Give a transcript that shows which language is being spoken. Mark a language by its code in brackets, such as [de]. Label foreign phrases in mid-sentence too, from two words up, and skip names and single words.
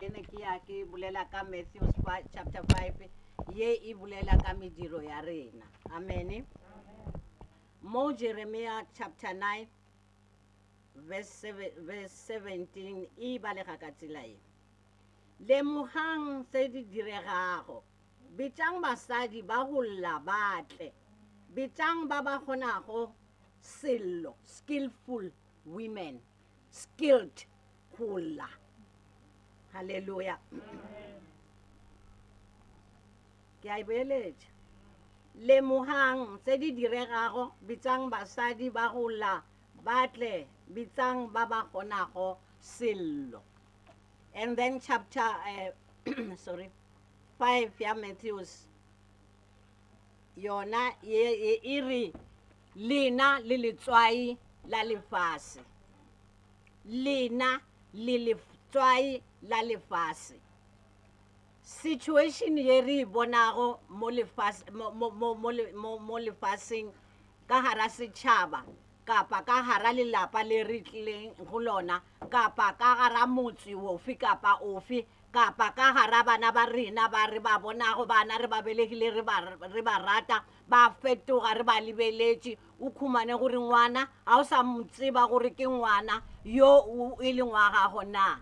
[nso] Ene ke ya ke bolela ka Matthew chapter 5 ye e bolela ka mediro ya rena. Amen. Mo Jeremiah chapter 9 verse 17 e balega ka tsela e. Lemogang tse di diregago, bitang basadi ba go lla batle, bitang ba ba kgonago sello, [en] skillful women, skilled hula. [nso] Hallelujah. Ke a ibeletša. Lemogang tse di diregago, bitang basadi ba go lla batle, bitang ba ba kgonago sello. [en] And then [nso] chapter 5 ya Matthews yona e re lena le letswai la lefase, lena le letswai la lefase. Situation ye re bonago mo lefaseng ka hara setšhaba kapa ka hara lelapa le re tlileng go lona kapa ka hara motse ofe kapa ofe kapa ka hara bana ba rena ba re ba bonago bana re ba belegile re ba rata ba fetoga re ba lebeletše o khumane gore ngwana a o sa motseba gore ke ngwana yo e leng wa gago na.